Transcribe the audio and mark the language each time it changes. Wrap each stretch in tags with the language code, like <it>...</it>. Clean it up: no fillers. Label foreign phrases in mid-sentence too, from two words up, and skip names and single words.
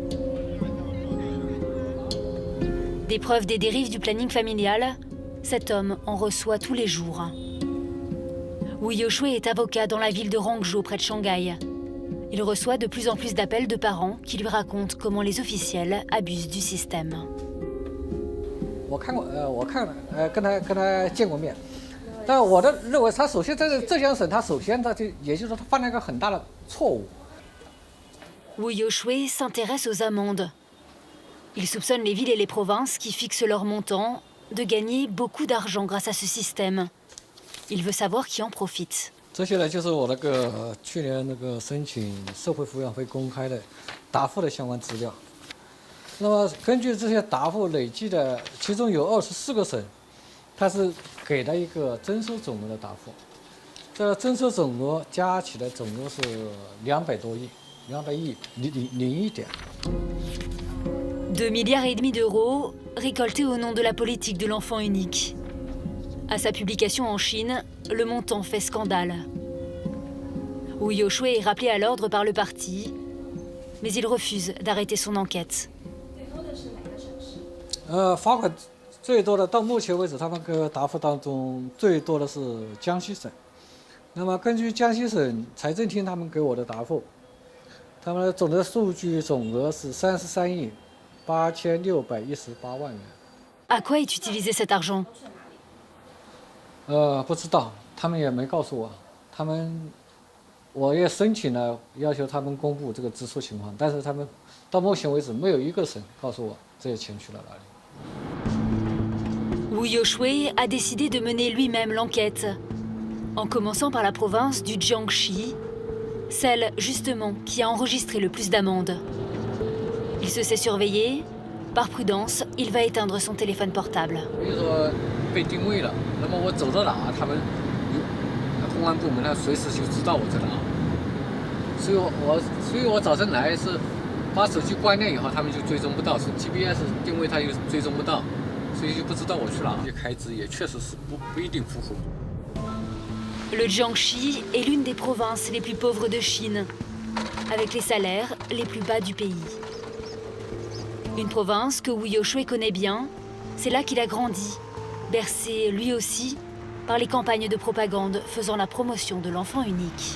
<fr>Des preuves des dérives du planning familial, cet homme en reçoit tous les jours. Wu Youshui est avocat dans la ville de Hangzhou près de Shanghai. Il reçoit de plus en plus d'appels de parents qui lui racontent comment les officiels abusent du système.</fr> <zh>我看过，跟他见过面，但我认为他首先在浙江省，他首先也就是说他犯了一个很大的错误。</zh> <fr>Wu Youshui s'intéresse aux amendes. Il soupçonne les villes et les provinces qui fixent leur montant de gagner beaucoup d'argent grâce à ce système. Il veut savoir qui en profite.</fr> <zh>这些呢，就是我去年申请社会抚养费公开的答复的相关资料。那么根据这些答复累计的，其中有24个省，它是给了一个征收总额的答复。这征收总额加起来总额是200多亿，200亿01点。</zh> <fr>2,5 milliards d'euros récoltés au nom de la politique de l'enfant unique. À sa publication en Chine, le montant fait scandale. Wu Youshui est rappelé à l'ordre par le parti, mais il refuse d'arrêter son enquête.</fr> <zh>罚款最多的到目前为止，他们个答复当中最多的是江西省。那么根据江西省财政厅他们给我的答复，他们的总的数据总额是33亿8618万元。</zh> <fr>À quoi est utilisé cet argent?</fr> <zh>不知道，他们也没告诉我。我也申请了，要求他们公布这个支出情况，但是他们到目前为止，没有一个省告诉我这些钱去了哪里。</zh> <fr>Wu Youshui a décidé de mener lui-même l'enquête, en commençant par la province du Jiangxi, celle justement qui a enregistré le plus d'amendes. Il se sait surveiller, par prudence, il va éteindre son téléphone portable.</fr> <zh>比如说被定位了，那么我走到哪，他们公安部门呢随时就知道我在哪。所以我早晨来是把手机关掉以后，他们就追踪不到，是 GPS 定位他又追踪不到。所以就不知道我去哪，开支也确实是不一定符合。</zh> <fr>Le Jiangxi est l'une des provinces les plus pauvres de Chine, avec les salaires les plus bas du pays. Une province que Wu Youshui connaît bien, c'est là qu'il a grandi, bercé lui aussi par les campagnes de propagande faisant la promotion de l'enfant unique.</fr>